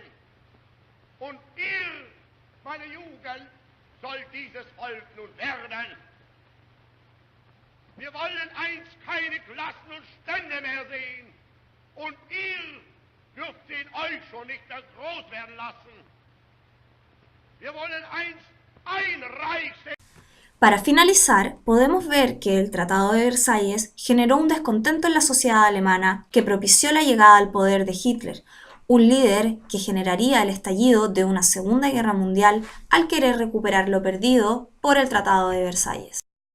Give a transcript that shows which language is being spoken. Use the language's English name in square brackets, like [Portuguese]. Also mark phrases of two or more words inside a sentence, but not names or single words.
[German] Und ihr, meine Jugend, soll dieses Volk nun werden. Wir wollen einst keine Klassen und Stände mehr sehen. Und ihr dürft sie in euch schon nicht mehr groß werden lassen. Wir wollen einst ein Reich sein. [Spanish] Para finalizar, podemos ver que el Tratado de Versalles generó un descontento en la sociedad alemana que propició la llegada al poder de Hitler, un líder que generaría el estallido de una Segunda Guerra Mundial al querer recuperar lo perdido por el Tratado de Versalles.